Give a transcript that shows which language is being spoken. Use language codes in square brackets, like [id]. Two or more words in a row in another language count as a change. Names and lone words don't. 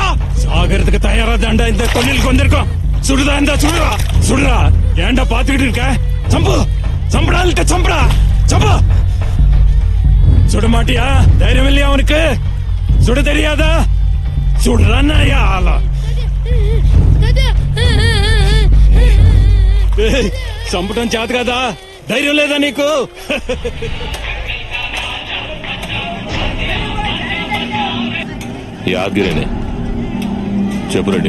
[ta] சாகறதுக்கு தயாரா தாண்டா இந்த தொழிலுக்கு வந்திருக்கோம். சுடுதா இருந்தா சுடுறா, சுடுறா. ஏன்டா பாத்துக்கிட்டு இருக்க? சம்பு, சம்படா, சம்படா, சம்பு. சுட மாட்டியா? தைரியம் இல்லையா அவனுக்கு? சுட தெரியாதா? சுடுறான்னா ஆளா? [te] చంపటం చేత కదా? ధైర్యం లేదా నీకు? యాదగిరిని చెప్పు రెడ్డి.